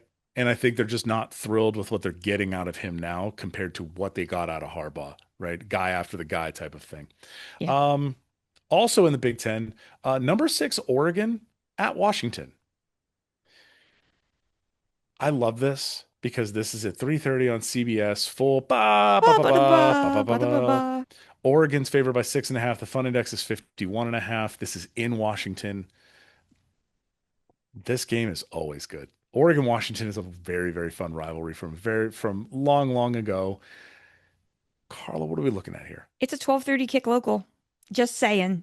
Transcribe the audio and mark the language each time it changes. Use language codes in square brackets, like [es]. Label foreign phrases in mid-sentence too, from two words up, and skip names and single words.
[en] And I think they're just not thrilled with what they're getting out of him now compared to what they got out of Harbaugh, right? Guy after the guy type of thing. Yeah. Um, Also in the Big Ten, number 6, Oregon at Washington. I love this because this is at 3:30 on CBS. Full ba ba ba ba ba ba ba ba. Oregon's favored by 6.5. The fun index is 51.5. This is in Washington. This game is always good. Oregon Washington is a very, very fun rivalry from long, long ago. Carla, what are we looking at here? It's a 12:30 kick local. Just saying.